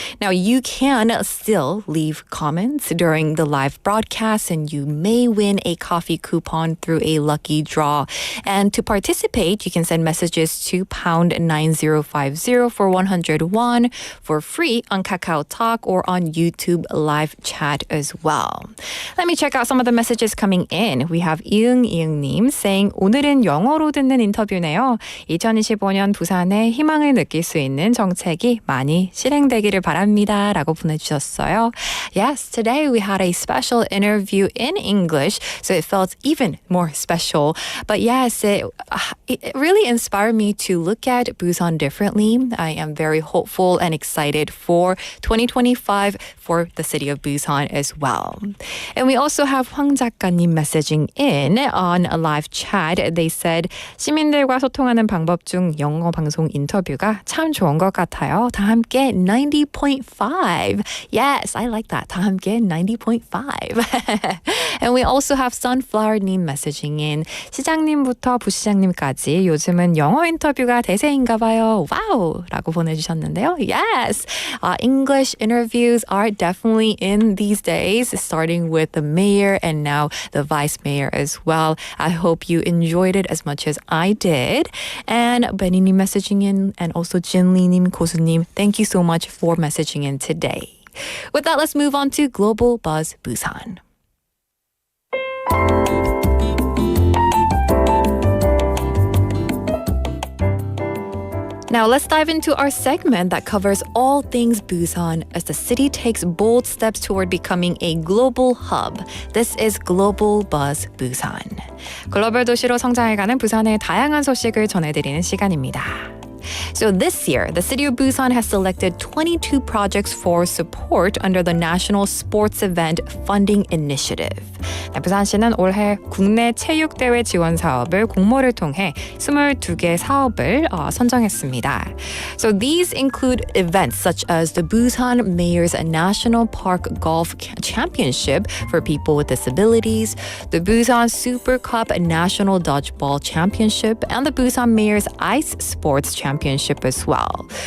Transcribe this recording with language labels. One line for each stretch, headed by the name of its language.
English: Now, you can still leave comments during the live broadcast, and you may win a coffee coupon through a lucky draw. And to participate, you can send messages to pound 9050 for 101 for free on Kakao Talk or on YouTube live chat as well. Let me check out some of the messages coming in. We have
Korean: 이응님
English: saying
Korean: 오늘은 영어로 듣는 인터뷰네요. 2025년 부산에 희망을 느낄 수 있는 정책이 많이 실행되기를 바랍니다. 라고 보내주셨어요.
English: Yes, today we had a special interview in English, so it felt even more special. But yes, it really inspired me to look at Busan differently. I am very hopeful and excited for 2025 for the city of Busan as well. And we also have 황 작가님 messaging in on a live chat. They said,
Korean: 시민들과 소통하는 방법 중 영어 방송 인터뷰가 참 좋은 것 같아요. 다 함께
English: 90.5. Yes, I like that.
Korean: 다 함께 90.5.
English: And we also have Sunflower님 messaging in.
Korean: 시장님부터 부시장님까지 요즘은 영어 인터뷰가 대세인가 봐요. 와우! 라고 보내주셨는데요.
English: Yes! English interviews are definitely in these days, starting with the mayor and now the vice mayor as well. I hope you enjoyed it as much as I did. And Benny님 messaging in, and also Jinli님, 고수님, thank you so much for messaging in today. With that, let's move on to Global Buzz Busan. Now let's dive into our segment that covers all things Busan as the city takes bold steps toward becoming a global hub. This is Global Buzz Busan.
Korean: 글로벌 도시로 성장해가는 부산의 다양한 소식을 전해드리는 시간입니다.
English: So this year, the city of Busan has selected 22 projects for support under the National Sports Event Funding Initiative.
Korean: 부산시는 올해 국내 체육대회 지원 사업을 공모를 통해 22개 사업을 선정했습니다.
English: So these include events such as the Busan Mayor's National Park Golf Championship for people with disabilities, the Busan Super Cup National Dodgeball Championship, and the Busan Mayor's Ice Sports Championship as well.